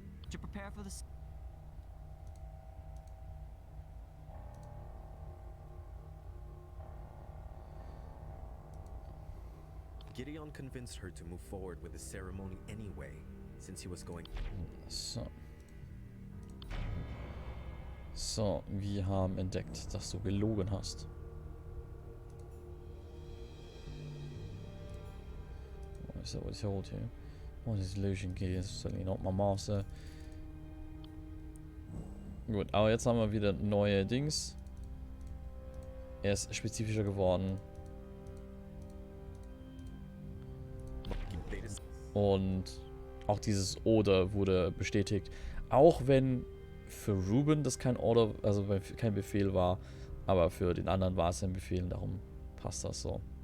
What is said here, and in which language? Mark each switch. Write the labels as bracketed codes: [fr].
[en] To prepare for this. Gideon convinced her to move forward with the ceremony anyway, since he was going. So. [de] So, wir haben entdeckt, dass du gelogen hast. [en] What is that what he told you? What is illusion? Gideon is certainly not my master. [de] Gut, aber jetzt haben wir wieder neue Dings. Er ist spezifischer geworden. Und auch dieses Oder wurde bestätigt. Auch wenn für Ruben das kein Order, also kein Befehl war, aber für den anderen war es ein Befehl, darum passt das so.